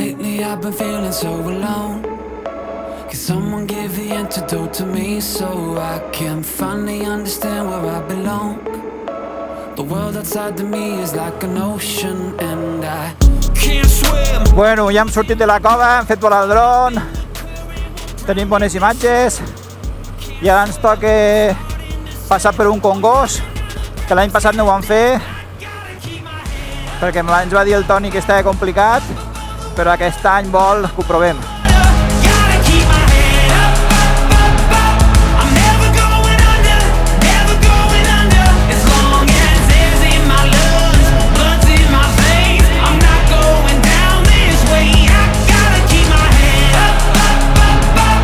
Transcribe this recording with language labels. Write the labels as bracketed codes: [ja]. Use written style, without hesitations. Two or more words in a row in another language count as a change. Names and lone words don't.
[en] Lately I've been feeling so alone. Can someone give the antidote to me so I can finally understand where I belong? The world outside of me is like an ocean and I can't swim. [ca] Bueno, ja hem sortit de la cova, hem fet volar el dron, tenim bones imatges i ara ens toca passar per un congost, que l'any passat no ho vam fer perquè ens va dir el Toni que estava complicat, però aquest any vol que ho provem. [en] Gotta keep my head up, up, up, up. I'm never going under, never going under. As long as air's in my lungs, blood's in my veins, I'm not going down this way. I gotta keep my head up, up, up, up.